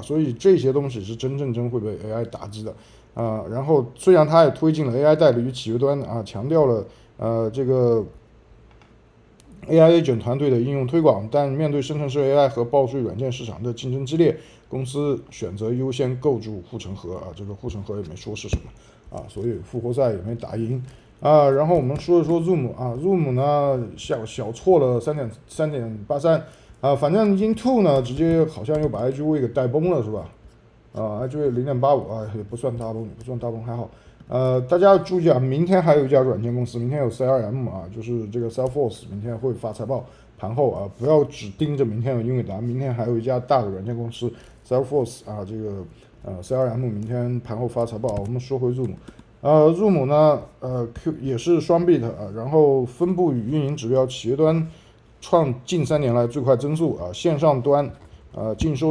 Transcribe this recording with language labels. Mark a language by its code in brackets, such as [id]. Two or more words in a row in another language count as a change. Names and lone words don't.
[zh] 所以這些東西是真會被 AI 打擊的然後雖然它也推進了 AI 代理與企業端強調了這個 [en] AI Agent [zh] 團隊的應用推廣，但面對生成式 AI 和報稅軟件市場的競爭激烈，公司選擇優先構築護城河這個護城河也沒說是什麼所以復活賽也沒打贏然後我們說一說 Zoom 呢小挫了3.83反正 Intuit 呢直接好像又把 IGV 給帶崩了是吧IGV 0.85也不算大崩還好大家要注意明天還有一家軟件公司，明天有 CRM 就是這個 Salesforce 明天會發財報，盤後不要只盯着明天的英偉達，明天還有一家大的軟件公司 Salesforce 這個CRM 明天盤後發財報我們說回 Zoom 呢也是雙 beat 然後分布與運營指標，企業端創近3年來最快增速線上端淨收